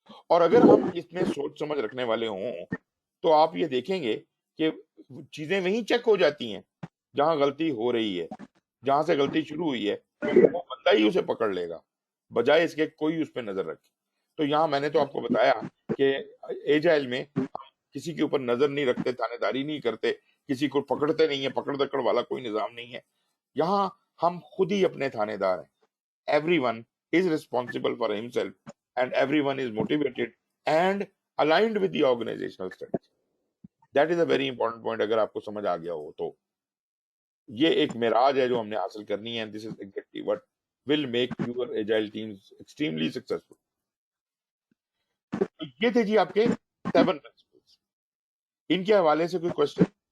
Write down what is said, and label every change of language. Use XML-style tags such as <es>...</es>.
<hi>और अगर हम इसमें सोच समझ रखने वाले हों तो आप ये देखेंगे कि चीजें वहीं चेक हो जाती हैं जहां गलती हो रही है, जहां से गलती शुरू हुई है वो बंदा ही उसे पकड़ लेगा, बजाय इसके कोई उस पर नजर रखे। तो यहाँ मैंने तो आपको बताया कि एजाइल में हम किसी के ऊपर नजर नहीं रखते, थानेदारी नहीं करते, किसी को पकड़ते नहीं है, पकड़ दकड़ वाला कोई निजाम नहीं है। यहाँ हम खुद ही अपने थानेदार हैं।</hi> <en>Everyone is responsible for himself and everyone is motivated and aligned with the organizational strategy. That is a very important point.</en> <hi>अगर आपको समझ आ गया हो तो ये एक मिराज है जो हमने हासिल करनी है,</hi> <en>and this is exactly what will make your agile teams extremely successful.</en> <hi>तो ये थे जी आपके 7 principles. इनके हवाले से कोई क्वेश्चन?</hi>